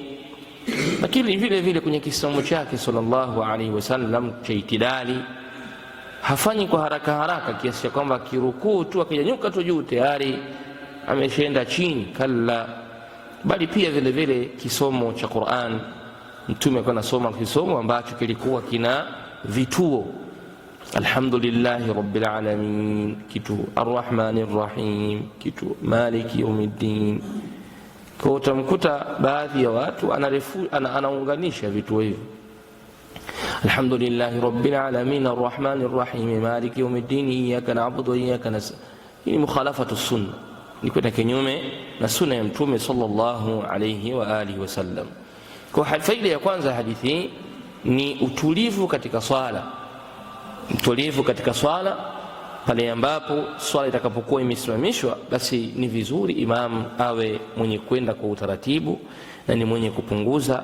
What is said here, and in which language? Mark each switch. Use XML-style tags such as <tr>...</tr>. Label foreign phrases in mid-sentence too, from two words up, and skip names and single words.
<sw>Lakini vile vile kwenye kisomo chake</sw> <ar>صلى الله عليه وسلم</ar> <sw>cha itidali, hafanyi kwa haraka haraka kiasi cha kwamba kirukuu tu akinyanyuka tu juu tayari ameshaenda chini, kalla. Bali pia vile vile kisomo cha Qur'an, Mtume alikuwa anasoma kisomo ambacho kilikuwa kina vituo:</sw> <ar>الحمد لله رب العالمين, kitu الرحمن الرحيم, kitu مالك يوم الدين.</ar> <sw>Kwa utamkuta baadhi ya watu anaunganisha vituo hivyo:</sw> <ar>الحمد لله رب العالمين الرحمن الرحيم مالك يوم الدين إياك نعبد وإياك نستعين.</ar> <sw>Hii</sw> <ar>مخالفة سنة,</ar> <sw>ni kwenda kinyume na sunna ya Mtume</sw> <ar>صلى الله عليه وآله وسلم.</ar> <sw>Kwa faida ya kwanza hadithi ni utulivu katika swala. Utulivu katika swala, pale ambapo swala itakapokuwa imesimamishwa, basi ni vizuri imam awe mwenye kwenda kwa utaratibu na ni mwenye kupunguza.</sw>